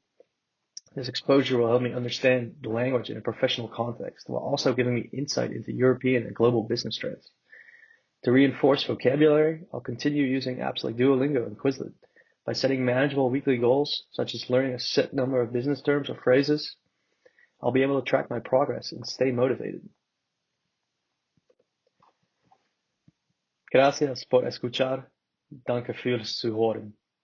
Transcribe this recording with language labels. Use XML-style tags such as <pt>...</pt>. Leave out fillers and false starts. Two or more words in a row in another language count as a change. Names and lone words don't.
<en>This exposure will help me understand the language in a professional context, while also giving me insight into European and global business trends. To reinforce vocabulary, I'll continue using apps like Duolingo and Quizlet. By setting manageable weekly goals, such as learning a set number of business terms or phrases, I'll be able to track my progress and stay motivated.</en> <es>Gracias por escuchar.</es> <de>Danke fürs Zuhören.</de>